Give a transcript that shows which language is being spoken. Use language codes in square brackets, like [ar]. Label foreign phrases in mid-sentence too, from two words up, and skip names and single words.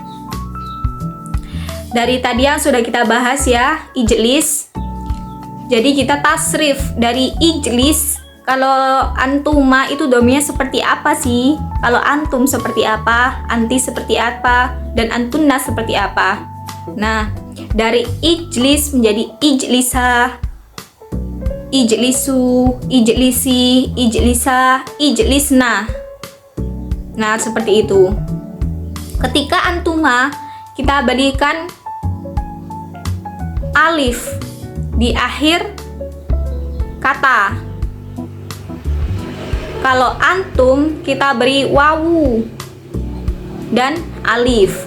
[id] Dari tadi yang sudah kita bahas ya, ijlis. Jadi kita tasrif dari ijlis. Kalau antuma itu domirnya seperti apa sih? Kalau antum seperti apa? Anti seperti apa? Dan antunna seperti apa? Nah, dari ijlis menjadi [ar] اجلسا، اجلسوا، اجلسي، اجلسا، اجلسن. [id] Nah, seperti itu. Ketika antuma kita berikan alif di akhir kata. Kalau antum kita beri wawu dan alif.